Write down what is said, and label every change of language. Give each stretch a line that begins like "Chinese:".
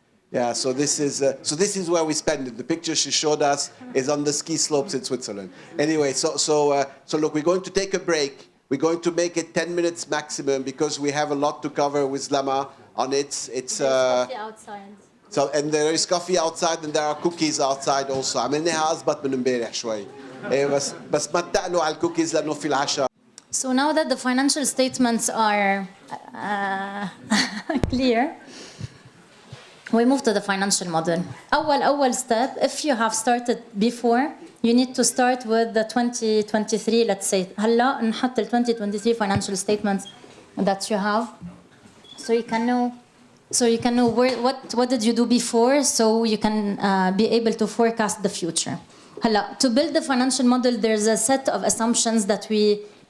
English: Yeah, so this is where we spend it. The picture she showed us is on the ski slopes in Switzerland. Anyway, so look, we're going to take a break. We're going to make it 10 minutes maximum because we have a lot to cover with Lama on it. It's coffee outside. So and there is coffee outside and there are cookies outside also.
Arabic: عملناها أضبط من امبارح شوي. بس ما اتقنوا على الكوكيز لأنه في العشاء.
English: So now that the financial statements are clear, we move to the financial model.
Arabic: أول
English: step, if you have started before, you need to start with the 2023, let's say.
Arabic: هلا نحط ال
English: 2023 financial statements that you have, so you can know what did you do before, so you can be able to forecast the future.
Arabic: هلا
English: to build the financial model, there's a set of assumptions that we